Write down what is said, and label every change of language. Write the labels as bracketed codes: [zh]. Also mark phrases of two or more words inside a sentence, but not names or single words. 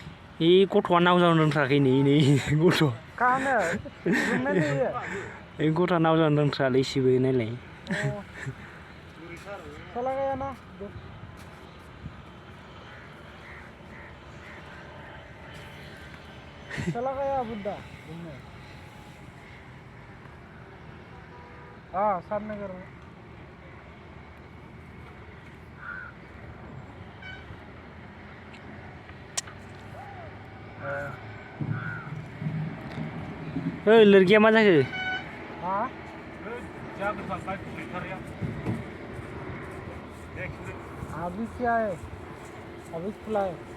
[brx] इ गथ'आ नाव जानो रोंथाराखै नै गथ'। खानो जोंना दैयो। इ गथ'आ नाव जानो रोंथारालै इसेबो नायलाय। [hi] चला गया ना चला गया बुड्ढा घूमने। हाँ सामनगर में। [brx] ओइ लोरगिया मा जाखो? [hi] हाँ अभी से आए अभी खुलाए।